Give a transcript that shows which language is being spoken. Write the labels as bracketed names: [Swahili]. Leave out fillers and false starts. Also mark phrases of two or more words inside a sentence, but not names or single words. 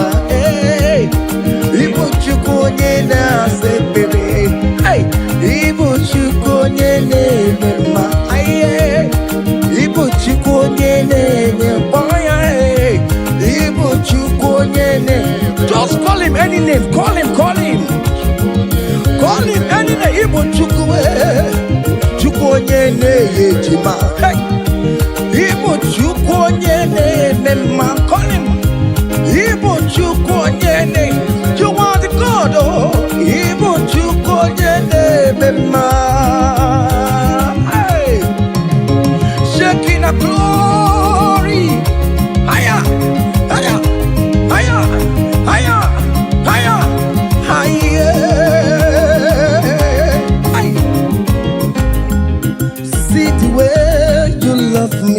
[Igbo] Ibu chuku onye na-asa ekpere. Ibu chuku onye na-eme mma. Ibu chuku onye na-enye mkpọya. Ibu chuku onye na-eme. [English] Just call him any name. Call him. Call him any name. [Igbo] Ibu chuku chuku onye na-enye ejima. Ibu chuku onye na-eme mma. [English] Call him. [Igbo] Ibu chuku onye na-eme. [English] You are the God. [Igbo] Ibu chuku onye na-eme mma. [English] Shaking a glory. Higher. See the way you love me.